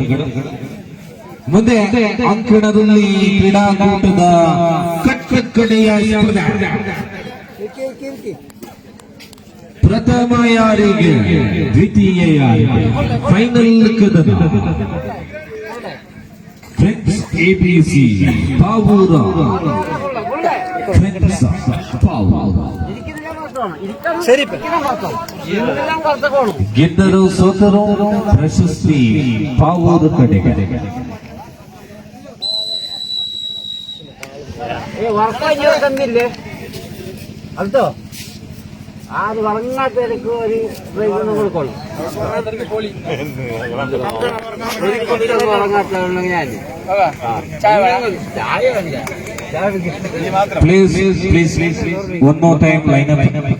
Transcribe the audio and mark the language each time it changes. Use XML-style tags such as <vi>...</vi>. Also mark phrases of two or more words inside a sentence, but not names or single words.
<kn>ಮುಂದೆ ಅಂಕಣದಲ್ಲಿ ಕ್ರೀಡಾಕೂಟದ ಕಟ್ಟಕಡೆಯ ಪ್ರಥಮ ಯಾರಿಗೆ, ದ್ವಿತೀಯ ಯಾರಿಗೆ, ಫೈನಲ್ ಕದನ ಫ್ರೆಂಡ್ಸ್ ಎಬಿಸಿ ಪಾವೂರ, ಫ್ರೆಂಡ್ಸ್ ಪಾವೂರ ಸರಿ ಗೆದ್ದರು ಸೋತರು ಪ್ರಶಸ್ತಿ ಪಾವೂರು ಕಡೆಗೆ.</kn> <ml>തന്നില്ലേ അതോ അത് വളങ്ങാത്തവർക്ക് ഒരു പ്രൈസ് കൊടുക്കണം. വളങ്ങാത്തവരുണ്ടെങ്കിൽ ഞാൻ</ml> <en>Please, one more time, line up.</en>